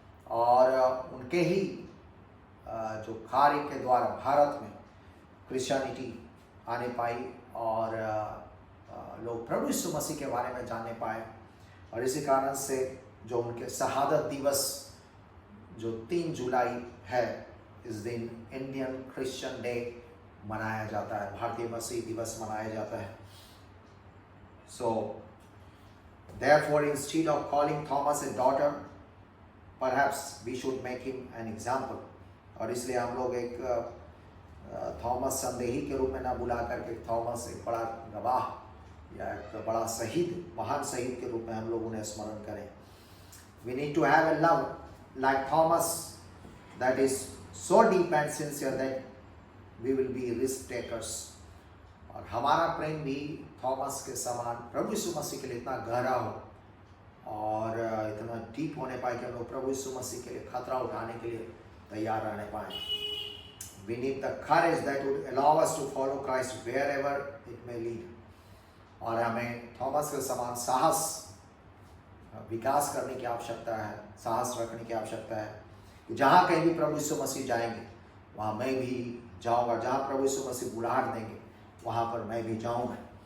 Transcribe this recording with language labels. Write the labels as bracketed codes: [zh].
[hi] और उनके ही जो कार्य के द्वारा भारत में क्रिश्चियनिटी आने पाई और लोग प्रभु यीशु मसीह के बारे में जानने पाए। और इसी कारण से जो उनके शहादत दिवस जो 3 जुलाई है, इस दिन इंडियन क्रिश्चियन डे मनाया जाता है, भारतीय मसीह दिवस मनाया जाता है। [en] So therefore instead of calling Thomas a daughter, perhaps we should make him an example। [hi] और इसलिए हम लोग एक थॉमस संदेही के रूप में ना बुला करके थॉमस एक बड़ा गवाह या एक बड़ा शहीद, महान शहीद के रूप में हम लोग उन्हें स्मरण करें। [en] We need to have a love like Thomas that is so deep and sincere that we will be risk takers। [hi] और हमारा प्रेम भी थॉमस के समान प्रभु यीशु मसीह के लिए इतना गहरा हो और इतना डीप होने पाए कि हम लोग प्रभु यीशु मसीह के लिए खतरा उठाने के लिए तैयार रहने पाए। [en] We need the courage that would allow us to follow Christ wherever it may lead। [hi] और हमें थॉमस के समान साहस विकास करने की आवश्यकता है, साहस रखने की आवश्यकता है कि जहाँ कहीं भी प्रभु यीशु मसीह जाएंगे वहाँ मैं भी जाऊँगा, जहाँ प्रभु यीशु मसीह बुलाहट देंगे वहाँ पर मैं भी जाऊँगा।